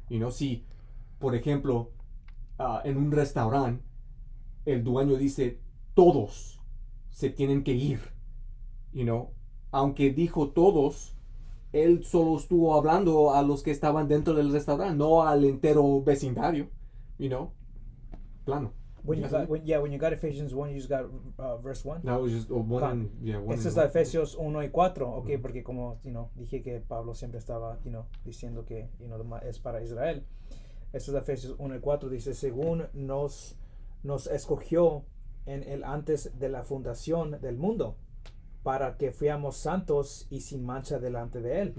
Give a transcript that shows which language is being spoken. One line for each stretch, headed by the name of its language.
Spanish: Si, por ejemplo, en un restaurante, el dueño dice: todos se tienen que ir, aunque dijo todos, él solo estuvo hablando a los que estaban dentro del restaurante, no al entero vecindario, plano.
English: When you got Ephesians 1, you just got verse 1. That was just one.
Spanish: Este es Efesios 1 y 4, okay, porque como dije que Pablo siempre estaba diciendo que es para Israel. Esto es Efesios 1 y 4. Dice, según nos escogió en el antes de la fundación del mundo, para que fuéramos santos y sin mancha delante de Él.